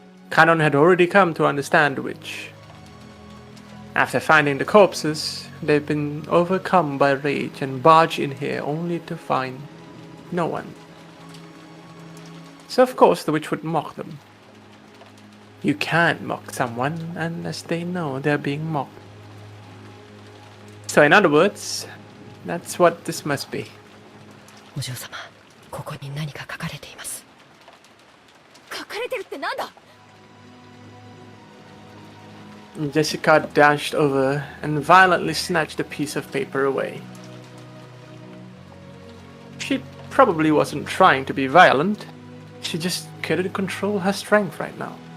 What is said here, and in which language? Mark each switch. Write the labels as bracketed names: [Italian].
[English] Kanon had already come to understand the witch. After finding the corpses, they've been overcome by rage and barged in here only to find no one. So of course the witch would mock them. You can't mock someone unless they know they're being mocked. So in other words, that's what this must be. [Japanese] お嬢様、ここに何か書かれています。書かれてるってなんだ。 [English] Jessica dashed over and violently snatched the piece of paper away. She probably wasn't trying to be violent. She just couldn't control her strength right now.